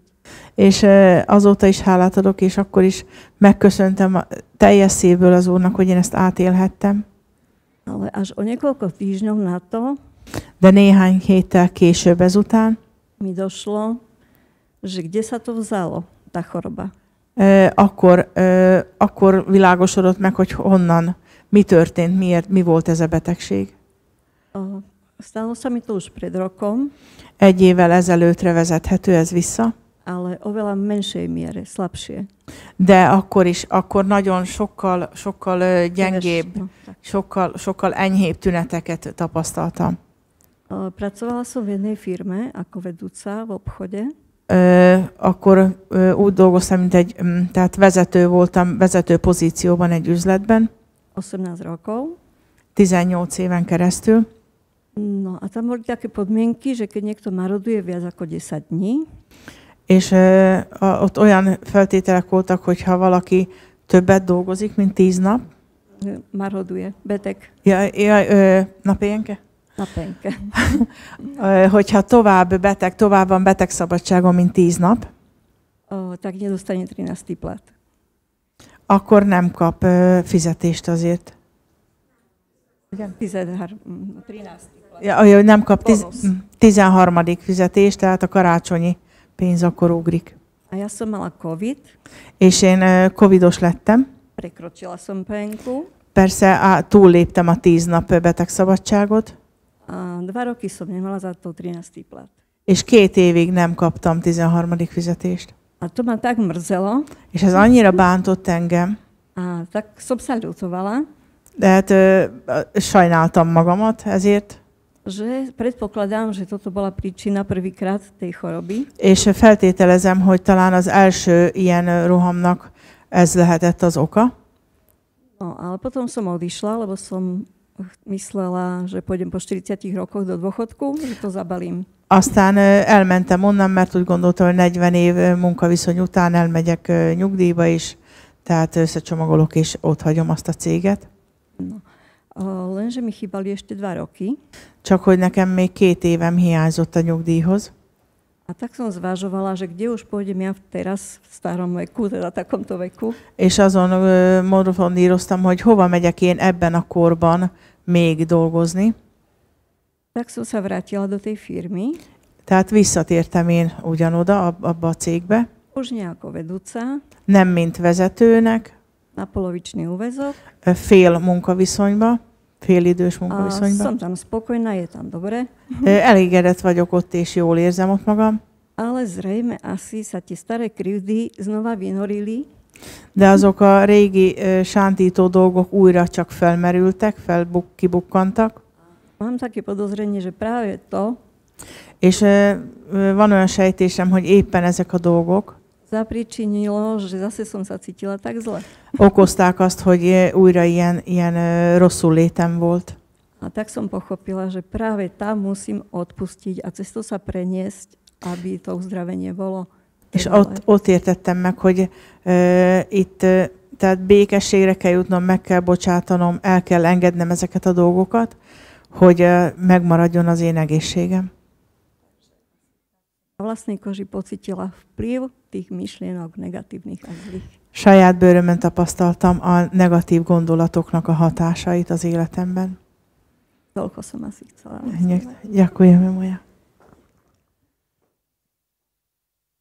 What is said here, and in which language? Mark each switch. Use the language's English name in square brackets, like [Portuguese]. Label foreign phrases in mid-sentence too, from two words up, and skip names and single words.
[Hungarian] és azóta is hálát adok, és akkor is megköszöntem a teljes szívből az Úrnak, hogy én ezt átélhettem. [Slovak] Ale až o niekoľko týždňov na to [Hungarian] De néhány héttel később ezután [Slovak] mi došlo, že kde sa to vzalo, tá choroba. [Hungarian] akkor világosodott meg, hogy honnan, mi történt, miért, mi volt ez a betegség. [Slovak] Stalo sa mi to už pred rokom, [Hungarian] 1 évvel ezelőttre vezethető ez vissza, [Slovak] ale oveľa menšej miere, slabšie. [Hungarian] de akkor nagyon sokkal gyengébb, [Slovak] No, tak. [Hungarian] sokkal enyhébb tüneteket tapasztaltam. [Slovak] Pracovala som v jednej firme ako vedúca v obchode. [Hungarian] Akkor úgy dolgoztam, tehát vezető voltam, vezető pozícióban egy üzletben, [Slovak] 18 rokov. [Hungarian] 18 éven keresztül, [Slovak] No a tam boli také podmienky, že keď niekto maroduje viac ako 10 dní, [Hungarian] és ott olyan feltételek voltak, hogy ha valaki többet dolgozik, mint 10 nap, [Slovak] maroduje, beteg na pénke? na penke. [Hungarian] Hogyha tovább van betegszabadságon, mint 10 nap, [Slovak] Tak nedostane 13. plat. [Hungarian] akkor nem kap fizetést azért. [Slovak] 13. plat. [Hungarian] Ja, nem kap Bónusz. 13. fizetést, tehát a karácsonyi pénz akkor ugrik. [Slovak] A ja som mala COVID, [Hungarian] És én covidos lettem. [Slovak] prekročila som penku [Hungarian] Persze túlléptem a 10 nap betegszabadságot, [Slovak] a 2 roky som nemala za to 13. plat. [Hungarian] és 2 évig nem kaptam 13. fizetést. [Slovak] A to ma tak mrzelo, [Hungarian] És ez annyira bántott engem, [Slovak] a tak som sa ľutovala, [Hungarian] de hát sajnáltam magamat ezért, [Slovak] že predpokladám, že toto bola príčina prvýkrát tej choroby. [Hungarian] és feltételezem, hogy talán az első ilyen rohamnak ez lehetett az oka. [Slovak] No, ale potom som odišla, lebo som myslela, že pôjdem po 40 rokoch do dôchodku, že to zabalím. [Hungarian] Aztán elmentem onnan, mert úgy gondoltam, hogy 40 év munkaviszony után elmegyek nyugdíjba is, tehát összecsomagolok és ott hagyom azt a céget. [Slovak] No. Lenže mi chýbali ešte 2 roky. [Hungarian] Csak hogy nekem még 2 évem hiányzott a nyugdíjhoz. [Slovak] A tak som zvažovala, že kde už pôjdem ja teraz v starom veku, teda takomto veku. [Hungarian] És azon morfondíroztam, hogy hova megyek én ebben a korban még dolgozni. [Slovak] Tak som sa vrátila do tej firmy, [Hungarian] Tehát visszatértem én ugyanoda, abba a cégbe. [Slovak] už nie ako vedúca, [Hungarian] Nem mint vezetőnek, [Slovak] na polovičný úväzok. [Hungarian] fél munkaviszonyba, félidős [Slovak] A [Hungarian] munkaviszonyba. [Slovak] som tam spokojná, je tam dobre, [Hungarian] Elégedett vagyok ott, és jól érzem ott magam. [Slovak] ale zrejme asi sa tie staré krivdy znova vynorili [Hungarian] De azok a régi sántító dolgok újra csak felmerültek, kibukkantak. [Slovak] Mám také podozrenie, že práve to [Hungarian] És van olyan sejtésem, hogy éppen ezek a dolgok [Slovak] zapričinilo, že zase som sa cítila tak zle. [Hungarian] okozták azt, hogy újra ilyen rosszul létem volt. [Slovak] A tak som pochopila, že práve tam musím odpustiť a cez to sa preniesť, aby to uzdravenie bolo. [Hungarian] És ott értettem meg, hogy itt tehát békességre kell jutnom, meg kell bocsátanom, el kell engednem ezeket a dolgokat, hogy megmaradjon az én egészségem. [Slovak] A vlastnej koži pocítila vplyv tých myšlienok negatívnych a zlých. [Hungarian] Saját bőrömön tapasztaltam a negatív gondolatoknak a hatásait az életemben. [Slovak] Toľko som asi chcela. Ďakujeme, moja.